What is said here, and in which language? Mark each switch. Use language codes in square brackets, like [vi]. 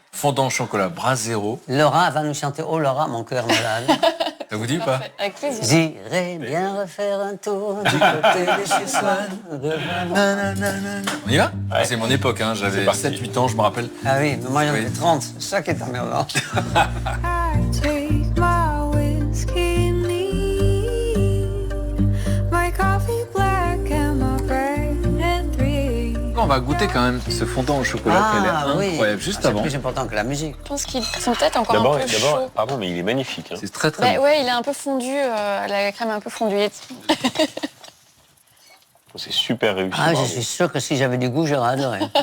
[fr] Fondant au chocolat, brasero. Laura va nous chanter Oh Laura, mon cœur malade. Ça vous dit ou pas? Avec plaisir. J'irai bien refaire un tour du côté de chez soi. On y va? C'est mon époque, hein. J'avais 7-8 ans, je me rappelle. Ah oui, mais moi j'en ai Oui. 30. C'est ça qui est emmerdant. [en] I take my whiskey neat, my coffee black and my bread and three. [fr] On va goûter quand même ce fondant au chocolat qui a l'air incroyable juste avant. C'est plus important que la musique. Je pense qu'ils sont peut-être encore un peu chauds. Pardon, mais il est magnifique. Hein. C'est très très bon. Ouais, il est un peu fondu, la crème est un peu fondue. C'est super réussi. Ah, je bravo. suis sûr que si j'avais du goût, j'aurais adoré.